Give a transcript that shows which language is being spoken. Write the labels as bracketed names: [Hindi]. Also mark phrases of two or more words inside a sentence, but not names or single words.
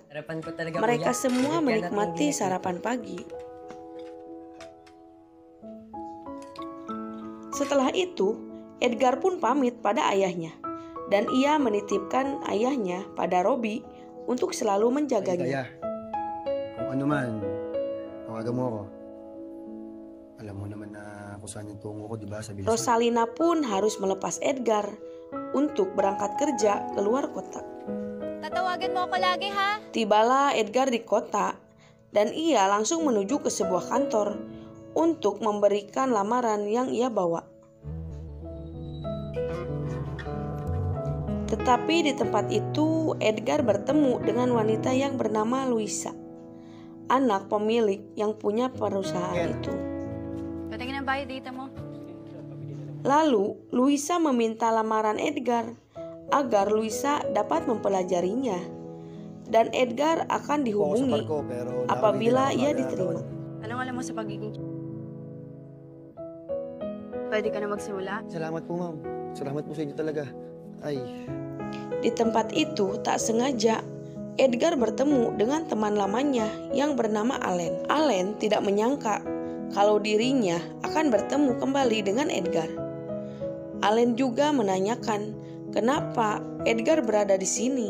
[Indonesian] Mereka semua menikmati sarapan pagi. Setelah itu, Edgar pun pamit pada ayahnya dan ia menitipkan ayahnya pada Robbie untuk selalu menjaganya. [Filipino] Kung ano man, tawagan mo ako. Alam mo naman na kung saan yung tungo ko, di ba? Sa bilisan. [Indonesian] Rosalina pun harus melepas Edgar untuk berangkat kerja ke luar kota. [Filipino] Tatawagan mo ako lagi ha? [Indonesian] Tibalah Edgar di kota dan ia langsung menuju ke sebuah kantor untuk memberikan lamaran yang ia bawa. Tetapi di tempat itu Edgar bertemu dengan wanita yang bernama Luisa, anak pemilik yang punya perusahaan itu. [Filipino] Patingin ang bayad dito mo. [Indonesian] Lalu Luisa meminta lamaran Edgar agar Luisa dapat mempelajarinya dan Edgar akan dihubungi apabila ia diterima. [Filipino] Anong alam mo sa pagiging? Pwede ka na magsimula? Salamat po, ma'am. Salamat po sa inyo talaga. Ay, [Indonesian] Di tempat itu tak sengaja Edgar bertemu dengan teman lamanya yang bernama Allen. Allen tidak menyangka kalau dirinya akan bertemu kembali dengan Edgar. Allen juga menanyakan kenapa Edgar berada di sini.